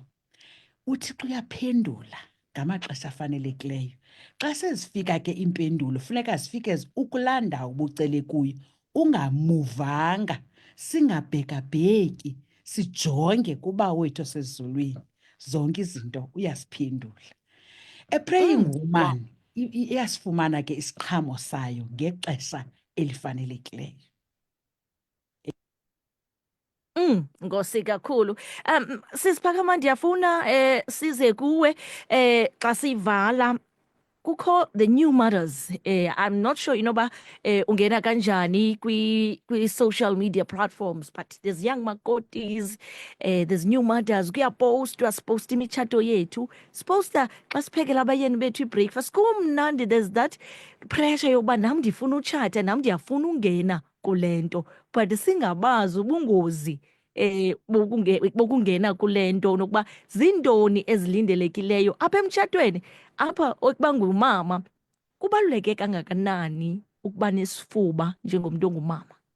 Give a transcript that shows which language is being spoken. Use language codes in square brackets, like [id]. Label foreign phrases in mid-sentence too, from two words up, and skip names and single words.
[xh] UThixo uyaphendula ngamaxesha afanelekileyo. Xa sezifika ke iimpendulo funeka zifike ukulaa ndawo ubucele kuyo ungamuvanga. Singabhekabheki, sijonge kuba wethu osezulwini. Zonke izinto uyaziphendula. [en] A praying woman [xh] iyasifumana ke isiqhamo sayo ngexesha elifanelekileyo. Nkosi kakhulu. Sisiphakama ndiyafuna size kuwe xa sivala kukho [en] the new mothers. I'm not sure [xh] inoba ungena kanjani [en] kwi-social media platforms, but there's young makotis, there's new mothers. [xh] Kuyapostwa, siposta imitshato yethu, siposta xa siphekela abayeni bethu i-breakfast. Kumnandi, [en] there's that pressure [xh] yokuba nam ndifuna utshata, nam ndiyafuna ungena kule nto, but singabazi ubungozi bokungena kule nto nokuba zintoni ezilindelekileyo apha emtshatweni. Apha ukuba ngumama kubaluleke kangakanani ukuba nesifuba njengomntu ongumama?